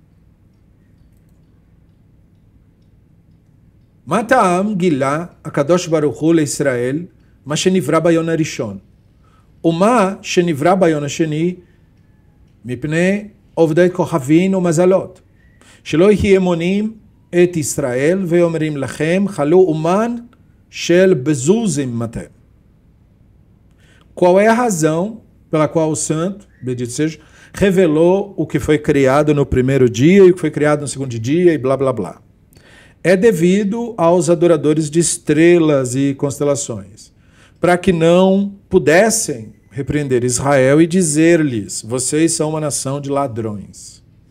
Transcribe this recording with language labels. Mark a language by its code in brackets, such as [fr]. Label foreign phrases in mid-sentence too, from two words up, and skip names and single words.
[he] מה טעם גילה הקדוש ברוך הוא לישראל מה שנברא ביום הראשון ומה שנברא ביום השני מפני עובדי כוכבים ומזלות שלא יהו מונים את ישראל ואומרים להם הלא אומה של בזוזים אתם. [pt] Qual é a razão pela qual o santo, bendito seja, revelou o que foi criado no primeiro dia e o que foi criado no segundo dia e blá blá blá? É devido aos adoradores de estrelas e constelações, para que não pudessem repreender Israel e dizer-lhes, vocês são uma nação de ladrões.